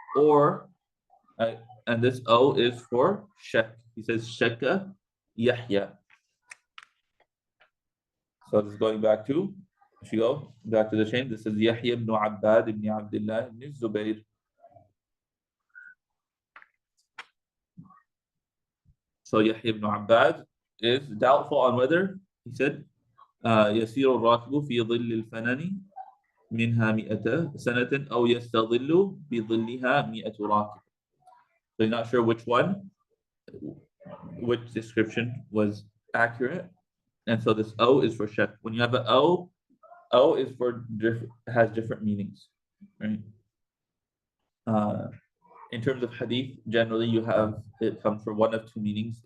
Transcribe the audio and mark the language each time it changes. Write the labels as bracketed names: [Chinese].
[English] Or and this O is for Shak. He says Shakka Yahya. So this is going back to, if you go back to the chain, this is Yahya ibn Abbad ibn Abdullah ibn Zubayr. So Yahya ibn Abbad is doubtful on whether, he said, [Arabic] يسير الراكب في ظل الفنن منها 100 سنة أو يستظل بظلها 100 راكب. [English] So you're not sure which description was accurate. And so this O is for Shak. When you have an O is for has different meanings, right? In terms of hadith, generally you have it comes for one of two meanings.